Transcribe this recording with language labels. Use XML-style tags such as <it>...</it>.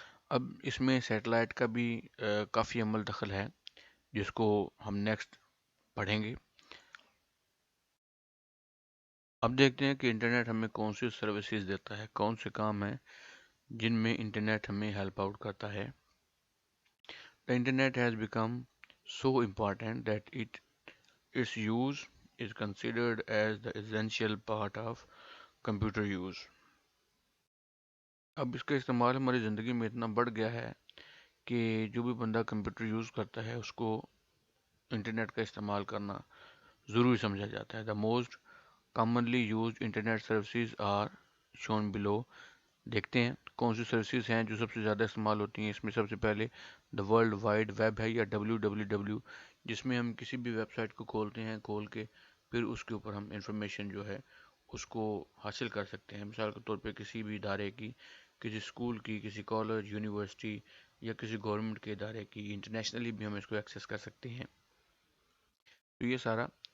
<ur>اب اس میں سیٹلائٹ کا بھی کافی عمل دخل ہے جس کو ہم نیکسٹ پڑھیں گے. اب دیکھتے ہیں کہ انٹرنیٹ ہمیں کون سی سروسز دیتا ہے، کون سے کام ہیں جن میں انٹرنیٹ ہمیں ہیلپ آؤٹ کرتا ہے.</ur> <en>The internet has become so important that its use is considered as the essential part of computer use.</en> <ur>اب اس کا استعمال ہماری زندگی میں اتنا بڑھ گیا ہے کہ جو بھی بندہ کمپیوٹر یوز کرتا ہے اس کو انٹرنیٹ کا استعمال کرنا ضروری سمجھا جاتا ہے.</ur> <en>The most commonly used internet services are shown below.</en> <ur>دیکھتے ہیں کون سی سروسز ہیں جو سب سے زیادہ استعمال ہوتی ہیں. اس میں سب سے پہلے دا ورلڈ وائڈ ویب ہے یا WWW، جس میں ہم کسی بھی ویب سائٹ کو کھولتے ہیں، کھول کے پھر اس کے اوپر ہم انفارمیشن جو ہے اس کو حاصل کر سکتے ہیں. مثال کے طور پہ کسی بھی ادارے کی، کسی اسکول کی، کسی کالج، یونیورسٹی یا کسی گورنمنٹ کے ادارے کی، انٹرنیشنلی بھی ہم اس کو ایکسیس کر سکتے ہیں. تو یہ سارا</ur>